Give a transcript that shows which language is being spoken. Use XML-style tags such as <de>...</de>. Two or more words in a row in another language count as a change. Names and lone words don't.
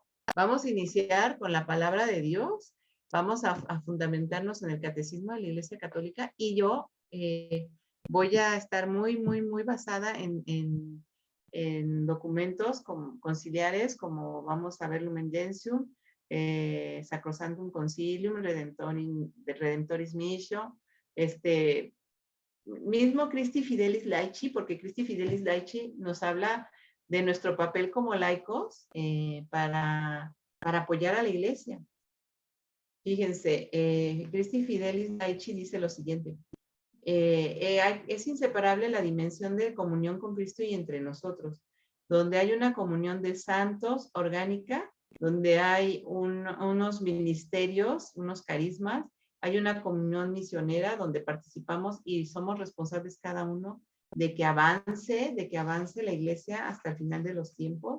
<es>vamos a iniciar con la palabra de Dios, vamos a fundamentarnos en el catecismo de la Iglesia Católica, y yo voy a estar muy, muy, muy basada en documentos como conciliares, como vamos a ver Lumen Gentium, Sacrosanctum Concilium, Redemptoris Missio, mismo Christi Fidelis Laici, porque Christi Fidelis Laici nos habla de nuestro papel como laicos para apoyar a la iglesia. Fíjense, Christi Fidelis Laici dice lo siguiente: es inseparable la dimensión de comunión con Cristo y entre nosotros, donde hay una comunión de santos orgánica, donde hay unos ministerios, unos carismas, hay una comunión misionera donde participamos y somos responsables cada uno de que avance la iglesia hasta el final de los tiempos.</es>